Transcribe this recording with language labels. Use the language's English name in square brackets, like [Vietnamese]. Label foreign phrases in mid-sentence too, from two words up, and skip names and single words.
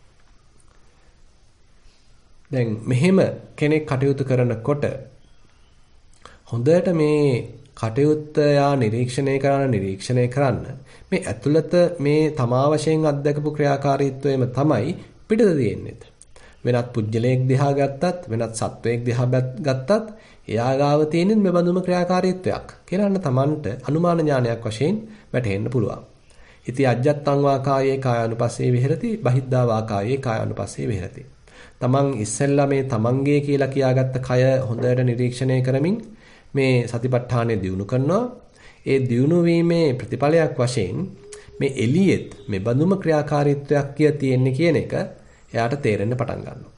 [Sinhala] දැන් මෙහෙම කෙනෙක් කටයුතු කරනකොට හොඳට මේ කටයුත්ත යා නිරීක්ෂණය කරන්න මේ ඇතුළත මේ තමා වශයෙන් අත්දකපු ක්‍රියාකාරීත්වයම තමයි පිටත තියෙන්නේ. වෙනත් පුජ්‍යලයක් දිහා ගත්තත් වෙනත් සත්වයක් දිහා ගත්තත් එයා ගාව තියෙන මේ බඳුම ක්‍රියාකාරීත්වයක් කියලා අන්න Tamanට අනුමාන ඥානයක් වශයෙන් වැටහෙන්න පුළුවන්. [Pali] ඉති අජ්ජත්තං වාකායේ කායानुපස්සේ විහෙරති බහිද්ධා වාකායේ කායानुපස්සේ විහෙරති. [Sinhala] තමන් ඉස්සෙල්ලා මේ තමන්ගේ කියලා කියාගත්ත කය හොඳට නිරීක්ෂණය කරමින් මේ සතිපට්ඨානය දියුණු කරනවා. ඒ දියුණු වීමේ ප්‍රතිඵලයක් වශයෙන් මේ එළියෙත් මේ බඳුම ක්‍රියාකාරීත්වයක් තියෙන්නේ කියන එක එයාට තේරෙන්න පටන් ගන්නවා.